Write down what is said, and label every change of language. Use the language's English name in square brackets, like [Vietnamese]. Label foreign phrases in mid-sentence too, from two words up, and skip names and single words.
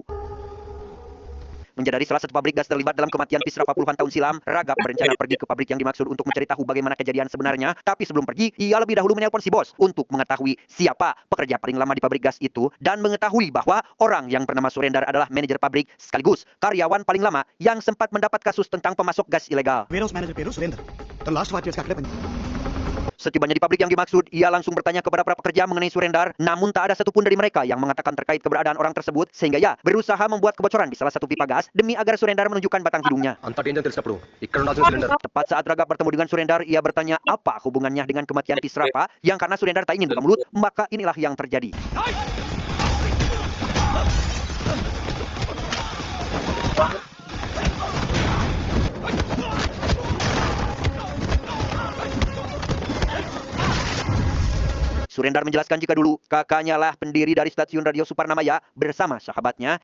[Indonesian] Menjadi salah satu pabrik gas terlibat dalam kematian Pisrapa puluhan tahun silam, Ragap berencana pergi ke pabrik yang dimaksud untuk mencari tahu bagaimana kejadian sebenarnya. Tapi sebelum pergi, ia lebih dahulu menelpon si bos untuk mengetahui siapa pekerja paling lama di pabrik gas itu dan mengetahui bahwa orang yang bernama Surendar adalah manajer pabrik sekaligus karyawan paling lama yang sempat mendapat kasus tentang pemasok gas ilegal. [English] warehouse manager [Telugu] పేరు సురేందర్ తన [English] last 5 years [Telugu] గా అక్కడే పని [Indonesian] Setibanya di pabrik yang dimaksud, ia langsung bertanya kepada para pekerja mengenai Surendar, namun tak ada satupun dari mereka yang mengatakan terkait keberadaan orang tersebut, sehingga ia berusaha membuat kebocoran di salah satu pipa gas demi agar Surendar menunjukkan batang hidungnya. [Telugu] అంత డేంజర్ తెలిసినప్పుడు ఇక్కడ ఉండాల్సిన సిలిండర్ [Indonesian] Tepat saat Ragap bertemu dengan Surendar, ia bertanya apa hubungannya dengan kematian Pisrapa, yang karena Surendar tak ingin buka mulut, maka inilah yang terjadi. Surendar menjelaskan jika dulu kakaknya lah pendiri dari stasiun radio Suparnamaya bersama sahabatnya.